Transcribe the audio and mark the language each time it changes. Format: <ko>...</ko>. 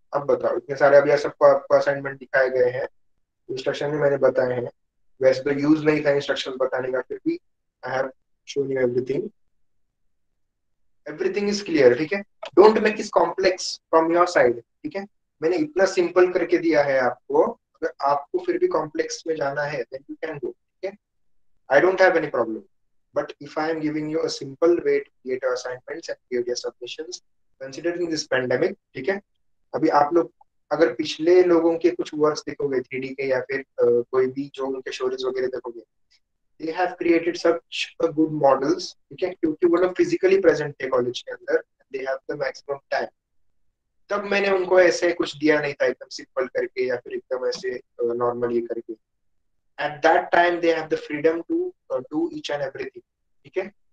<hi>अब बताओ, इतने सारे अभी सबको आपको असाइनमेंट दिखाए गए हैं, इंस्ट्रक्शन भी मैंने बताए हैं, वैसे तो यूज नहीं था इंस्ट्रक्शन बताने का, फिर भी</hi> <en>I have shown you everything, everything is clear,</en> <hi>ठीक है।</hi> <en>don't make it complex from your side,</en> <hi>ठीक है। मैंने इतना सिंपल करके दिया है आपको, अगर आपको फिर भी कॉम्प्लेक्स में जाना है</hi> <en>then you can go,</en> <hi>ठीक है।</hi> <en>I don't have any problem, but if I am giving you a simple way to create your assignments and create your submissions considering this pandemic,</en> <hi>ठीक है। अभी आप लोग अगर पिछले लोगों के कुछ वर्क्स देखोगे 3D के या फिर कोई भी जो उनके स्टोरीज वगैरह देखोगे,</hi> <en>they have created such a good models,</en> <hi>ठीक है, क्योंकि वो लोग फिजिकली प्रेजेंट थे कॉलेज के अंदर,</hi> <en>they have the maximum time।</en> <hi>तब मैंने उनको ऐसे कुछ दिया नहीं था एकदम सिंपल करके या फिर एकदम ऐसे नॉर्मल ये करके,</hi> <en>at that time they have the freedom to do each and everything,</en> <hi>ठीक है।</hi>